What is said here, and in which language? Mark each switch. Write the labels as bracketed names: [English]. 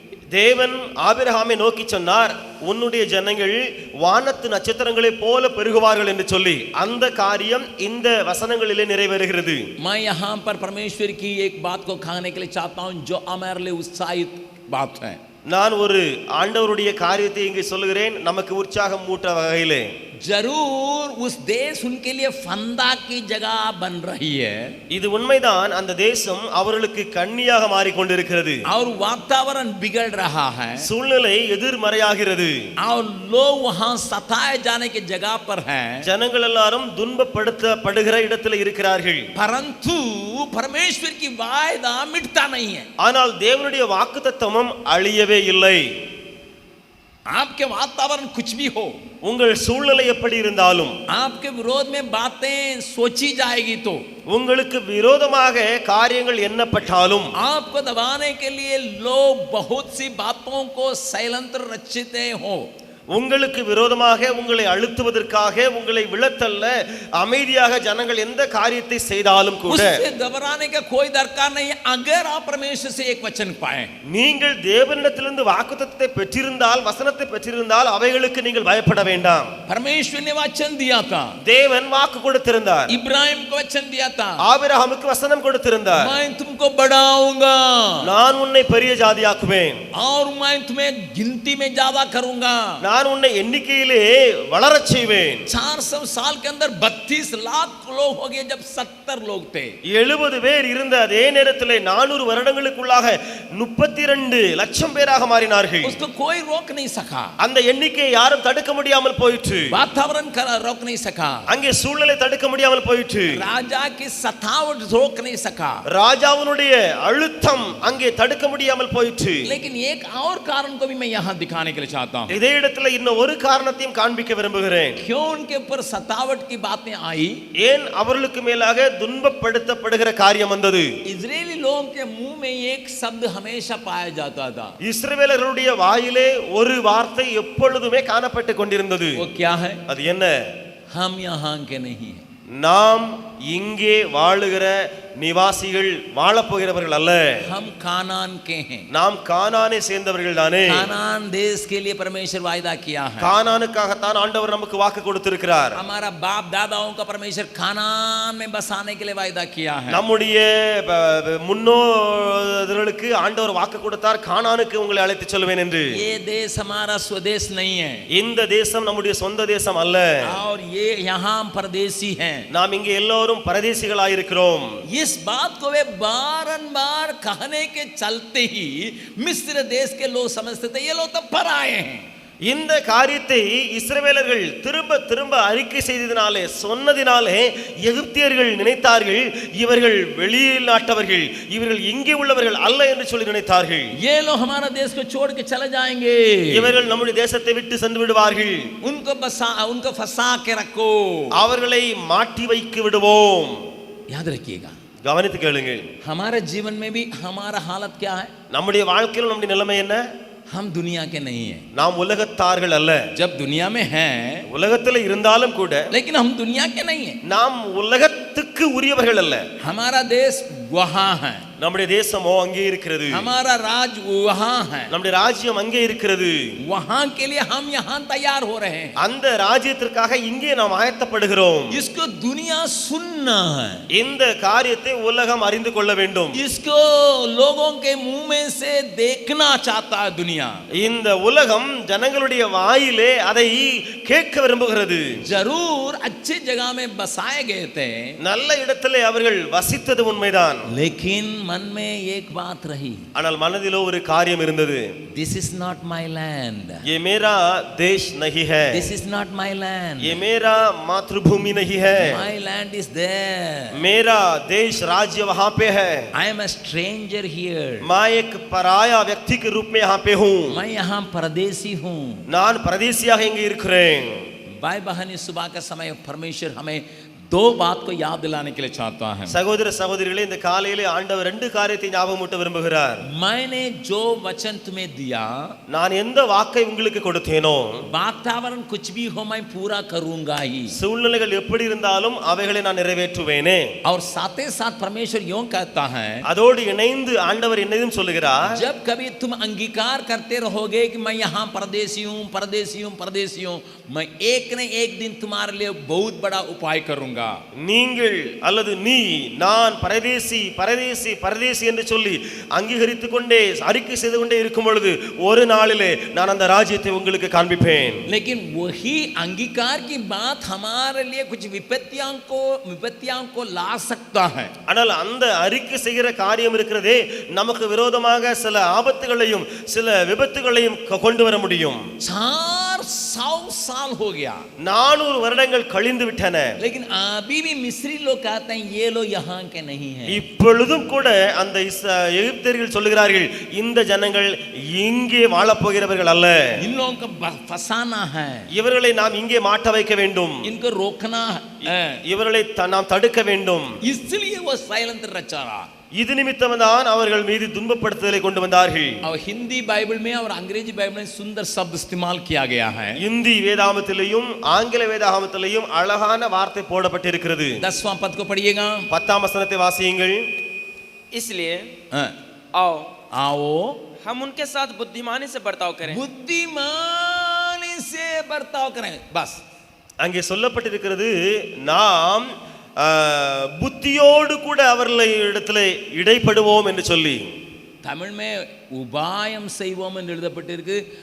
[Tamil] தேவன் ஆபிரகாமை நோக்கி சொன்னார், உன்னுடைய ஜனங்கள் வானத்து நட்சத்திரங்களைப் போல பெருகுவார்கள் என்று சொல்லி அந்த காரியம் இந்த வசனங்களிலே நிறைவேறுகிறது. [Hindi] मैं यहाँ पर परमेश्वर की एक बात को कहने के लिए चाहता हूँ जो हमारे लिए उत्साहित बात है. [Tamil] நான் ஒரு ஆண்டவருடைய காரியத்தை இங்கே சொல்லுகிறேன், நமக்கு உற்சாகம் மூட்ட வகையிலே. [Hindi] जरूर उस देश उनके लिए फंदा की जगह बन रही है. [Tamil] இது உண்மைதான், அந்த தேசம் அவர்களுக்கு கண்ணியாக மாறிக்கொண்டிருக்கிறது. [Hindi] और वातावरण बिगड़ रहा है. [Tamil] சூழ்நிலை எதிர்மறையாகிறது. [Hindi] और लोग वहां सताए जाने की जगह पर हैं. [Tamil] ஜனங்கள் எல்லாரும் துன்பப்படுத்தப்படுகிற இடத்துல இருக்கிறார்கள். [Hindi] परंतु परमेश्वर की वायदा मिटता नहीं है. [Tamil] ஆனால் தேவனுடைய வாக்குத்தத்தமும் அழியவே இல்லை. [Hindi] आपके वातावरण कुछ भी हो, [Tamil] உங்கள் சூழ்நிலை எப்படி இருந்தாலும், [Hindi] आपके विरोध में बातें सोची जाएगी तो, [Tamil] உங்களுக்கு விரோதமாக காரியங்கள் எண்ணப்பட்டாலும், [Hindi] आपको दबाने के लिए लोग बहुत सी बातों को षड्यंत्र रचते हो. [Tamil] உங்களுக்கு விரோதமாக உங்களை அழுத்துவதற்காக உங்களை விழத்தள்ள அமைதியாக ஜனங்கள் எந்த காரியத்தை செய்தாலும் கூட [Hindi] उससे घबराने का कोई दरकार नहीं है. अगर आप परमेश्वर से एक वचन पाए, [Tamil] நீங்கள் தேவனிடத்திலிருந்து வாக்குத்தத்தத்தை பெற்றிருந்தால், வசனத்தை பெற்றிருந்தால் அவைகளுக்கு நீங்கள் பயப்பட வேண்டாம். [Hindi] परमेश्वर ने वचन दिया था, [Tamil] தேவன் வாக்கு கொடுத்திருந்தார். [Hindi] इब्राहिम को वचन दिया था, [Tamil] ஆபிரகாமுக்கு வசனம் கொடுத்திருந்தார். [Hindi] मैं तुमको बढ़ाऊंगा [Tamil] நான் உன்னை பெரிய ஜாதியாக்குவேன், [Hindi] और मैं तुम्हें गिनती में ज्यादा करूंगा. [Tamil] நான் உன்னை எண்ணிக்கையிலே வளரச் செய்வேன். [Hindi] 400 साल के अंदर 32 लाख लोग हो गए जब 70 लोग थे. [Tamil] 70 பேர் இருந்த அதே நேரத்தில் 400 வருடங்களுக்குள்ளாக 32 லட்சம் பேராக மாறினார்கள். [Hindi] उसको कोई रोक नहीं सका. [Tamil] அந்த எண்ணிக்கையை யாரும் தடுக்க முடியாமல் போயிற்று. [Hindi] वातावरण रोक नहीं सका. [Tamil] அங்கே சூழ்நிலை தடுக்க முடியாமல் போயிற்று. [Hindi] राजा की सतावट रोक नहीं सका. [Tamil] ராஜாவினுடைய அழுத்தம் அங்கே தடுக்க முடியாமல் போயிற்று. [Hindi] लेकिन एक और कारण को भी मैं यहाँ दिखाने के लिए चाहता हूँ. [Tamil] இதே இடத்துல இன்னும் ஒரு காரணத்தையும் காண்பிக்க விரும்புகிறேன். [Hindi] क्यों उनके ऊपर सतावट की बातें आई? [Tamil] ஏன் அவர்களுக்கு மேலாக துன்பப்படுத்தப்படுகிற காரியம் வந்தது? [Hindi] इजरायली लोगों के मुंह में एक शब्द हमेशा पाया जाता था. [Tamil] இஸ்ரவேலர்களுடைய வாயிலே ஒரு வார்த்தை எப்பொழுதுமே காணப்பட்டு கொண்டிருந்தது. [Hindi] वो क्या है? [Tamil] அது என்ன? [Hindi] हम यहाँ के नहीं हैं. [Tamil] நாம் இங்கே வாழுகிற நிவாசிகள், வாழப்போகிறவர்கள் அல்ல. [Hindi] हम कानान के हैं. [Tamil] நாம் கானானை சேர்ந்தவர்கள் தானே. [Hindi] कानान देश के लिए परमेश्वर वायदा किया है. [Tamil] கானானுக்காகத்தான் ஆண்டவர் நமக்கு வாக்கு கொடுத்திருக்கிறார். [Hindi] हमारा बाप दादाओं का परमेश्वर कानान में बसाने के लिए वायदा किया है. [Tamil] நம்முடைய முன்னோர்களுக்கு ஆண்டவர் வாக்கு கொடுத்தார், கானானுக்கு உங்களை அழைத்து செல்வேன் என்று. [Hindi] ये देश हमारा स्वदेश नहीं है. [Tamil] இந்த தேசம் நம்முடைய சொந்த தேசம் அல்ல. [Hindi] और ये यहाँ परदेसी हैं. [Tamil] நாம் இங்கே எல்லோரும் பரதேசிகளாயிருக்கிறோம். [Hindi] इस बात को वे बारंबार कहने के चलते ही मिस्र देश के लोग समझते थे ये लोग तो पराए हैं. [Tamil] இந்த காரியத்தை இஸ்ரவேலர்கள் திரும்ப திரும்ப அறிக்கை செய்ததினாலே, சொன்னதினாலே எகிப்தியர்கள் நினைத்தார்கள் இவர்கள் வெளிநாட்டவர்கள், இவர்கள் இங்கே உள்ளவர்கள் அல்ல என்று சொல்லி நினைத்தார்கள். [Hindi] ये लोग हमारा देश को छोड़ के चले जाएंगे. [Tamil] இவர்கள் நம்முடைய தேசத்தை விட்டு சென்று விடுவார்கள். [Hindi] उनको फंसा के रखो. [Tamil] அவர்களை மாட்டி வைத்து விடுவோம். [Hindi] याद रखिएगा. [Tamil] கவனித்து கேளுங்கள். [Hindi] हमारे जीवन में भी हमारा हालत क्या है? [Tamil] நம்முடைய வாழ்க்கையில் நம்முடைய நிலைமை என்ன? [Hindi] हम दुनिया के नहीं है. [Tamil] நாம் உலகத்தார்கள் அல்ல. [Hindi] जब दुनिया में हैं, [Tamil] உலகத்தில் இருந்தாலும் கூட [Hindi] लेकिन हम दुनिया के नहीं है. [Tamil] நாம் உலகத்துக்கு உரியவர்கள் அல்ல. [Hindi] हमारा देश वहां है. [Tamil] நம்முடைய தேசமோ அங்கே இருக்கிறது. [Hindi] हमारा राज वहां है. [Tamil] நம்முடைய ராஜ்யம் அங்கே இருக்கிறது. [Hindi] वहां के लिए हम यहाँ तैयार हो रहे हैं. [Tamil] அந்த ராஜ்யத்திற்காக இங்கே நாம் ஆயத்தப்படுகிறோம். [Hindi] इसको दुनिया सुनना है. [Tamil] இந்த காரியத்தை உலகம் அறிந்து கொள்ள வேண்டும். [Hindi] इसको लोगों के मुंह में से देखना चाहता है दुनिया. [Tamil] இந்த உலகம் ஜனங்களுடைய வாயிலே அதை கேட்க விரும்புகிறது. [Hindi] जरूर अच्छी जगह में बसाए गए थे, [Tamil] நல்ல இடத்திலே அவர்கள் வசித்தது உண்மைதான். [Hindi] लेकिन मन में एक बात रही, [Tamil] ஆனால் மனதிலோ ஒரு காரியம் இருந்தது. [English] This is not my land. [Hindi] ये मेरा देश नहीं है. [English] This is not my land. [Hindi] ये मेरा मातृभूमि नहीं है. [English] My land is there. [Hindi] मेरा देश राज्य वहां पे है. [English] I am a stranger here. [Hindi] मैं एक पराया व्यक्ति के रूप में यहाँ पे हूँ. मैं यहाँ परदेसी हूँ. [Tamil] நான் பரதேசியாக இங்கே இருக்கிறேன். [Hindi] भाई बहन, इस सुबह का समय परमेश्वर हमें दो बात को याद दिलाने के लिए चाहता है. [Tamil] சகோதர சகோதரிகளே, இந்த காலையிலே ஆண்டவர் ரெண்டு காரியத்தை ஞாபகமூட்ட விரும்புகிறார். [Hindi] मैंने जो वचन तुम्हें दिया, [Tamil] நான் எந்த வாக்கை உங்களுக்கு கொடுத்தேனோ, [Hindi] वातावरण कुछ भी हो मैं पूरा करूंगा ही. [Tamil] சூழ்நிலைகள் எப்படி இருந்தாலும் அவைகளை நான் நிறைவேற்றுவேனே. [Hindi] और साथ ही साथ परमेश्वर यूं कहता है, [Tamil] அதோடு இணைந்து ஆண்டவர் என்னதும் சொல்லுகிறார், [Hindi] जब कभी तुम अंगीकार करते रहोगे कि मैं यहाँ परदेसी हूँ, परदेसी हूँ, परदेसी हूँ, मैं एक न एक दिन तुम्हारे लिए बहुत बड़ा उपाय करूंगा. [Tamil] நீங்கள் அல்லது நீ நான் பரதேசி பரதேசி பரதேசி என்று சொல்லி அங்கீகரித்துக் கொண்டே அறிக்கை செய்து கொண்டே இருக்கும் பொழுது ஒரு நாளிலே நான் அந்த ராஜ்யத்தை உங்களுக்கு காண்பிப்பேன். [Hindi] लेकिन वही अंगीकार की बात हमारे लिए कुछ विपत्तियों को ला सकता है. [Tamil] ஆனால் அந்த அறிக்கை செய்கிற காரியம் இருக்கிறதே, நமக்கு விரோதமாக சில ஆபத்துகளையும் சில விபத்துகளையும் கொண்டு வர முடியும். [Hindi] 400 साल हो गया, [Tamil] 400 வருடங்கள் கழிந்து விட்டன. [Hindi] लेकिन अभी भी मिस्री लोग कहते हैं ये लोग यहाँ के नहीं हैं. [Tamil] இப்பொழுதும் கூட அந்த எகிப்தியர்கள் சொல்லுகிறார்கள், இந்த ஜனங்கள் இங்கே வாழப் போகிறவர்கள் அல்ல. [Hindi] इन लोगों को फंसाना है, [Tamil] இவர்களை நாம் இங்கே மாட்ட வைக்க வேண்டும், [Hindi] इनको रोकना है. [Tamil] இவர்களை நாம் தடுக்க வேண்டும். [Hindi] इसलिए वो साइलेंट रचा रहा. [Tamil] இது நிமித்தம்தான் அவர்கள் மீது துன்பப்படுத்துதலை கொண்டு வந்தார்கள். [Hindi] और हिंदी बाइबल में और अंग्रेजी बाइबल में सुंदर शब्द इस्तेमाल किया गया है. [Tamil] இந்தி வேதாகமத்திலேயும் ஆங்கில வேதாகமத்திலேயும் அழகான வார்த்தை போடப்பட்டிருக்கிறது. [Hindi] 10वां पद को पढ़िएगा. [Tamil] 10ஆம் வசனத்தை வாசியுங்கள். [Hindi] इसलिए आओ हम उनके साथ बुद्धिमानी से बर्ताव करें. बुद्धिमानी से बर्ताव करें. बस [Tamil] அங்கே சொல்லப்பட்டிருக்கிறது, நாம் புத்தியோடு கூட அவர்களை இடத்துல இடைப்படுவோம் என்று சொல்லி. தமிழ் में உபாயம் செய்வோம் என்று எழுதப்பட்டிருக்கு.